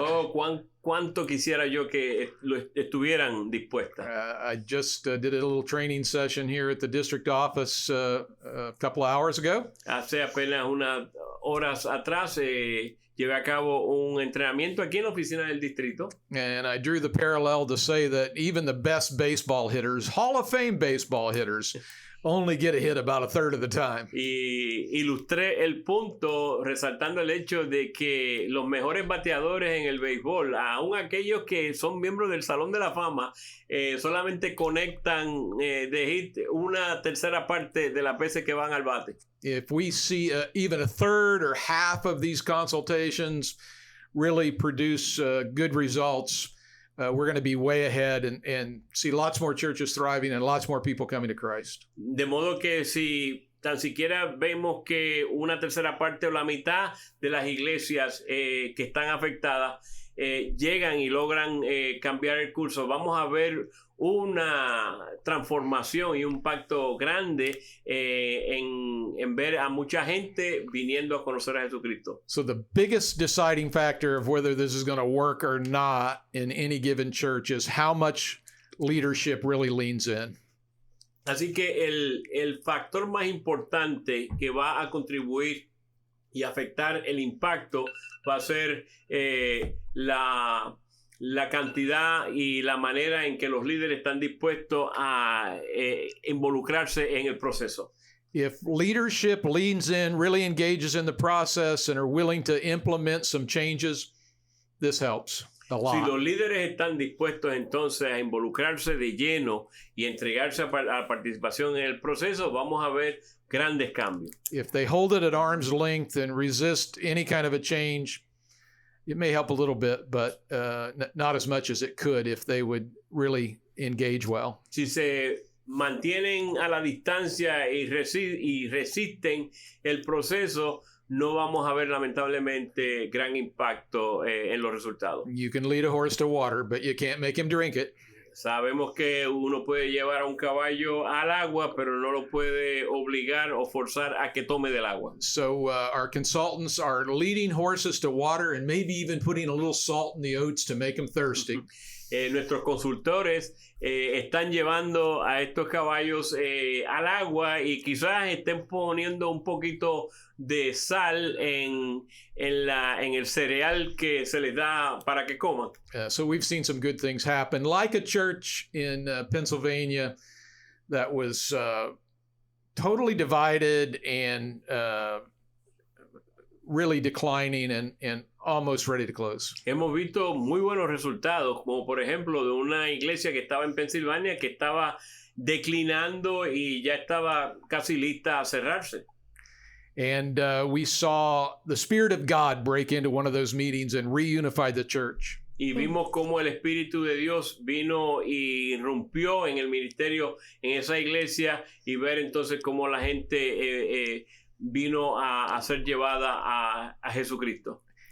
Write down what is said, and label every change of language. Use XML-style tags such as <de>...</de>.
<es>Cuánto quisiera yo que estuvieran dispuestas.</es> <en>I just did a little training session here at the district office a couple of hours ago.</en> <es>Hace apenas unas horas atrás llevé a cabo un entrenamiento aquí en la oficina del distrito.</es> <en>And I drew the parallel to say that even the best baseball hitters, Hall of Fame baseball hitters, only get a hit about a third of the time.</en> <es>Y ilustré el punto resaltando el hecho de que los mejores bateadores en el béisbol, aún aquellos que son miembros del Salón de la Fama, solamente conectan de hit una tercera parte de las veces que van al bate.</es> <en>If we see even a third or half of these consultations really produce good results, we're going to be way ahead and see lots more churches thriving and lots more people coming to Christ.</en> <es>De modo que si tan siquiera vemos que una tercera parte o la mitad de las iglesias que están afectadas llegan y logran cambiar el curso, vamos a ver una transformación y un impacto grande en ver a mucha gente viniendo a conocer a Jesucristo.</es> <en>So the biggest deciding factor of whether this is going to work or not in any given church is how much leadership really leans in.</en> <es>Así que el factor más importante que va a contribuir y afectar el impacto va a ser la cantidad y la manera en que los líderes están dispuestos a involucrarse en el proceso.</es> <en>If leadership leans in, really engages in the process, and are willing to implement some changes, this helps a lot.</en> <es>Si los líderes están dispuestos entonces a involucrarse de lleno y entregarse a la participación en el proceso, vamos a ver grandes cambios.</es> <en>If they hold it at arm's length and resist any kind of a change, it may help a little bit, but not as much as it could if they would really engage well.</en> <es>Si se mantienen a la distancia y resisten el proceso, no vamos a ver lamentablemente gran impacto en los resultados.</es> <en>You can lead a horse to water, but you can't make him drink it.</en> <es>Sabemos que uno puede llevar a un caballo al agua, pero no lo puede obligar o forzar a que tome del agua.</es> <en>So our consultants are leading horses to water and maybe even putting a little salt in the oats to make them thirsty.</en> <es>Nuestros consultores están llevando a estos caballos al agua y quizás estén poniendo un poquito de sal en el cereal que se les da para que coman.</es> <en>So we've seen some good things happen, like a church in Pennsylvania that was totally divided and really declining and almost ready to close.</en> <es>Hemos visto muy buenos resultados, como por ejemplo de una iglesia que estaba en Pensilvania que estaba declinando y ya estaba casi lista a cerrarse.</es> <en>And we saw the Spirit of God break into one of those meetings and reunify the church.</en> <es>Y vimos cómo el Espíritu de Dios vino y irrumpió en el ministerio en esa iglesia y ver entonces cómo la gente vino a ser llevada a Jesucristo.</es>